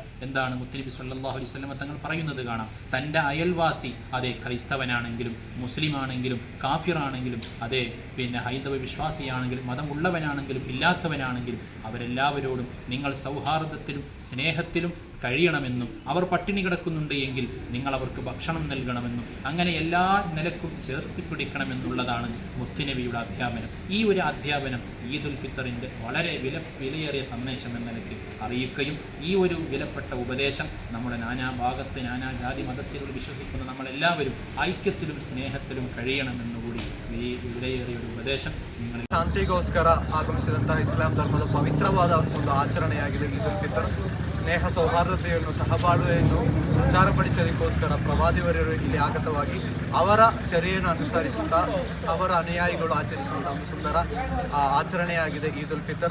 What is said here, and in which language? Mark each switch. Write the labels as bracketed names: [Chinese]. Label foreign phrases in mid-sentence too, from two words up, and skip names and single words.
[Malayalam] എന്താണ് മുത്തനബി സല്ലല്ലാഹു അലൈഹി വസല്ലം തങ്ങൾ പറയുന്നത് കാണാം. തൻ്റെ അയൽവാസി അതേ ക്രൈസ്തവനാണെങ്കിലും മുസ്ലിമാണെങ്കിലും കാഫിറാണെങ്കിലും അതേ ഹൈന്ദവ വിശ്വാസിയാണെങ്കിലും മതമുള്ളവനാണെങ്കിലും ഇല്ലാത്തവനാണെങ്കിലും അവരെല്ലാവരോടും നിങ്ങൾ സൗഹാർദ്ദത്തിലും സ്നേഹത്തിലും കഴിയണമെന്നും അവർ പട്ടിണി കിടക്കുന്നുണ്ട് എങ്കിൽ നിങ്ങൾ അവർക്ക് ഭക്ഷണം നൽകണമെന്നും അങ്ങനെ എല്ലാ നിലക്കും ചേർത്തി പിടിക്കണമെന്നുള്ളതാണ് മുത്തുനബിയുടെ അധ്യാപനം. ഈ ഒരു അധ്യാപനം ഈദുൽ ഫിത്തറിൻ്റെ വളരെ വിലയേറിയ സന്ദേശം എന്ന നിലയ്ക്ക് അറിയിക്കുകയും ഈ ഒരു വിലപ്പെട്ട ഉപദേശം നമ്മുടെ നാനാഭാഗത്ത് നാനാജാതി മതത്തിലുള്ള വിശ്വസിക്കുന്ന നമ്മളെല്ലാവരും ഐക്യത്തിലും സ്നേഹത്തിലും കഴിയണമെന്നുകൂടി [Kannada] ಈ ವಿಲೆಯೇರಿಯ ಒಂದು ಉಪದೇಶ ಶಾಂತಿಗೋಸ್ಕರ ಆಗಮಿಸಿದಂತಹ ಇಸ್ಲಾಂ ಧರ್ಮದ ಪವಿತ್ರವಾದ ಒಂದು ಆಚರಣೆಯಾಗಿದೆ ಈದುಲ್ ಫಿತರ್. ಸ್ನೇಹ ಸೌಹಾರ್ದತೆಯನ್ನು ಸಹಬಾಳ್ವೆಯನ್ನು ಪ್ರಚಾರಪಡಿಸಲಿಕ್ಕೋಸ್ಕರ ಪ್ರವಾದಿವರರು ಇಲ್ಲಿ ಆಗತವಾಗಿ ಅವರ ಚರ್ಯೆಯನ್ನು ಅನುಸರಿಸುತ್ತಾ ಅವರ ಅನುಯಾಯಿಗಳು ಆಚರಿಸುವಂತಹ ಒಂದು ಸುಂದರ ಆಚರಣೆಯಾಗಿದೆ ಈದುಲ್ ಫಿತರ್.